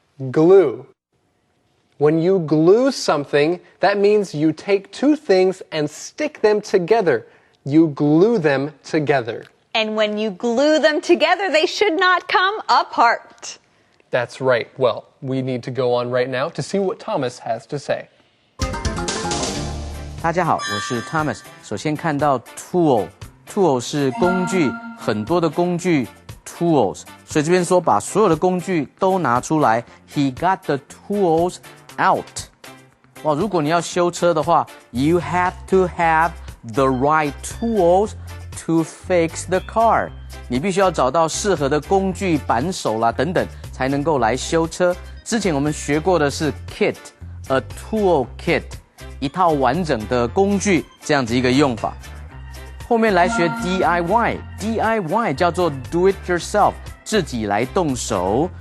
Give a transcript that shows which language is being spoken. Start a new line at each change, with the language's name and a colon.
English: Glue. When you glue something, that means you take two things and stick them together. You glue them together. And when you glue them together, they should not come apart. That's right. Well, we need to go on right now to see what Thomas has to say.
Chinese: 大家好，我是 Thomas。首先看到 tool 是工具，很多的工具 tools， 所以这边说把所有的工具都拿出来。
English: He got the tools out。
Chinese: 哇，如果你要修车的话
English: ，you have to have the right tools to fix the car。
Chinese: 你必须要找到适合的工具、扳手啦等等，才能够来修车。之前我们学过的是 kit，a tool kit， 一套完整的工具，这样子一个用法。后面来学 DIY 叫做
English: do it yourself，
Chinese: 自己来动手。